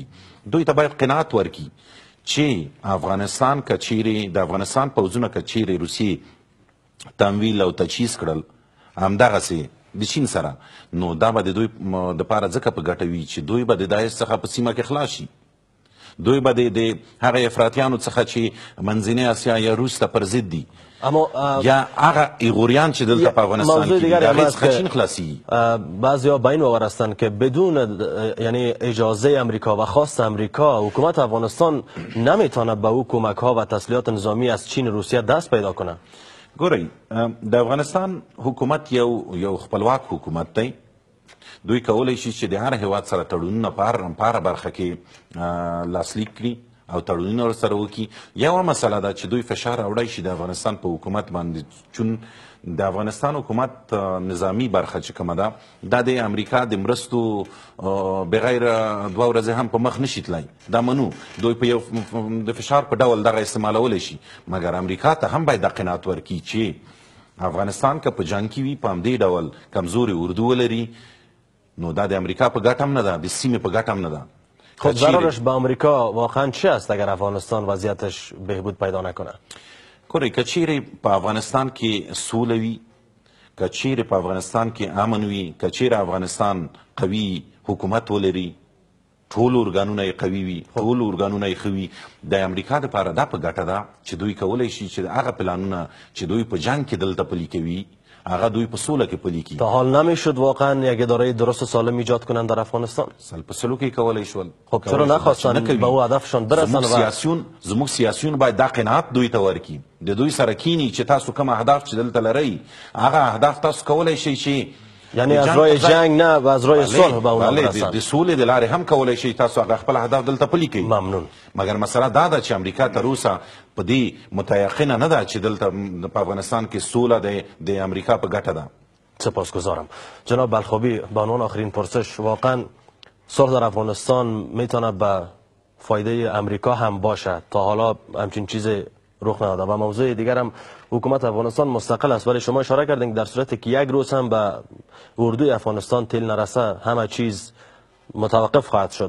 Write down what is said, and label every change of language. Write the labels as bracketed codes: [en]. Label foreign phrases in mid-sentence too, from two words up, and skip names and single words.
[ps] دوی ته باید قناعت ورکړي چې افغانستان که چیرې د افغانستان پوځونه که چیرې روسیې تمویل او تجهیز کړل همدغسې د چین سره، نو دا به د دوی دپاره ځکه په ګټه وي چې دوی به د داعش څخه په سیمه کې خلاص شي. دوی به د هغه افراطیانو څخه چې منځنۍ اسیا یا روس ته پر ضد دي یا هغه ایغوریان چې دلته په افغانستان کې دي د هغې څخه چین خلاصیږي. [fa] بعضیا به این باور هستند که بدون یعنی اجازه امریکا و خواست امریکا حکومت افغانستان نمیتونه به او کمک ها و تسلیحات نظامی از چین و روسیه دست پیدا کنه. [ps] ګورئ، د افغانستان حکومت یو خپلواک حکومت دی. دوی کولی شي چې د هر هیواد سره تړونونه په هره برخه کې لاسلیک کړي او تړونونه ورسره وکړي. یوه مسله ده چې دوی فشار راوړی شي د افغانستان په حکومت باندې، چون د افغانستان حکومت نظامی برخه چې کومه ده دا د امریکا د مرستو بغیر 2 ورځې هم په مخ نشي تللی، دا منو دوی په یو د فشار په ډول دغه استعمالولی شي، مګر امریکا ته هم باید د قناعت ورکړي چې افغانستان که په جنګ کې وي په همدې ډول کمزوري اردو ولري نو دا د امریکا په ګټه هم نه ده، د سیمې په ګټه هم نه ده. [fa] خب ضررش به امریکا واقعا چی است اگر افغانستان وضعیتش بهبود پیدا نکنه؟ [ps] کوری که چیرې په افغانستان کې سوله وي، که چیرې په افغانستان کې امن وي، که چیرې افغانستان قوي حکومت ولري، ټول ارګانونه یې قوي وي، ټول ارګانونه یې ښه وي، د امریکا دپاره دا په ګټه ده چې دوی کولی شي چې هغه پلانونه چې دوی په جنگ کې دلته پلي کوي هغه دوی په سوله کې پلي کړي. [fa] تا حال نمیشد واقعا یک اداره درست و سالم ایجاد کنند در افغانستان؟ [ps] سل په سلو کې کولی شول. [fa] خب چرا نخواستن به او هدفشان برسن؟ [ps] زموږ سیاسیون باید دا قناعت دوی ته ورکړي، د دوی سره کینی چې تاسو کوم اهداف چې دلته لرئ هغه اهداف تاسو کولی شئ چې [fa] یعنی از رای جنگ نه و از رای صلح به اون برسن. [ps] د سولې د لارې هم کولی شئ تاسو هغه خپل اهداف دلته پلي کوئ. [fa] ممنون. [ps] مګر مسله دا ده چې امریکا تر اوسه په دې متیقنه نه ده چې دلته په افغانستان کې سوله د امریکا په ګټه ده. [fa] سپاسگزارم. جناب بلخابی، به عنوان آخرین پرسش، واقعا صلح در افغانستان میتونه به فایده امریکا هم باشه؟ تا حالا همچین چیزی رخ نداده. و موضوع دیگر هم حکومت افغانستان مستقل است، ولی شما اشاره کردین در صورتی که یک روز هم به اردوی افغانستان تیل نرسه همه چیز متوقف خواهد شد.